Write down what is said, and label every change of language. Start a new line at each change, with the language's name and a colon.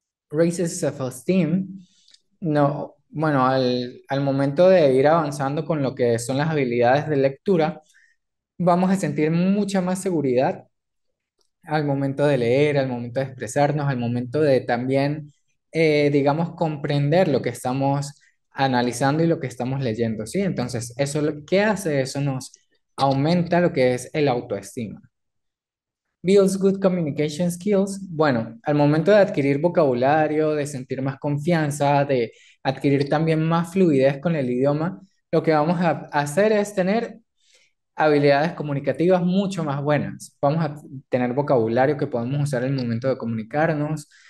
English: Raises self-esteem,
Spanish: no, bueno, al momento de ir avanzando con lo que son las habilidades de lectura, vamos a sentir mucha más seguridad al momento de leer, al momento de expresarnos, al momento de también, digamos, comprender lo que estamos analizando y lo que estamos leyendo, ¿sí? Entonces, eso ¿qué hace? Eso nos aumenta lo que es el autoestima.
English: Builds good communication skills.
Spanish: Bueno, al momento de adquirir vocabulario, de sentir más confianza, de adquirir también más fluidez con el idioma, lo que vamos a hacer es tener habilidades comunicativas mucho más buenas. Vamos a tener vocabulario que podemos usar en el momento de comunicarnos.